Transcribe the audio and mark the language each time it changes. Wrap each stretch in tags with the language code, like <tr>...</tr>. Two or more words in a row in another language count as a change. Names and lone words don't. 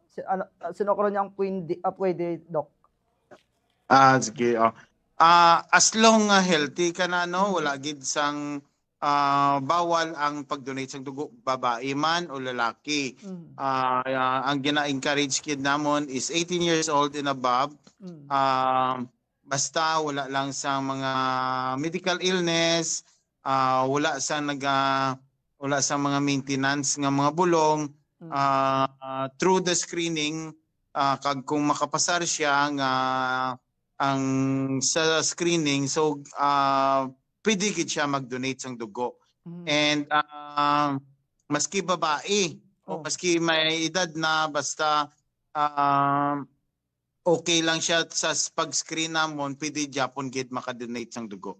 <hil>Sino karon niya ang pwede, Doc? Sige.</hil> <en>As long healthy</en> <hil>ka na no, wala gid sang bawal ang pag-donate sang dugo, babae man o lalaki. Ang gina-encourage kid namon</hil> <en>is 18 years old and above.</en> <hil>Basta wala lang sa mga</hil> <en>medical illness,</en> <hil>wala sa mga maintenance nga mga bulong,</hil> <en>through the screening</en> <hil>kag kung makapasar siya nga ang sa screening, so pwede gid siya mag-donate sang dugo. And maski babae o maski may edad na, basta okay lang siya sa pag-screen namon, pwede Japon gid maka-donate sang dugo.</hil>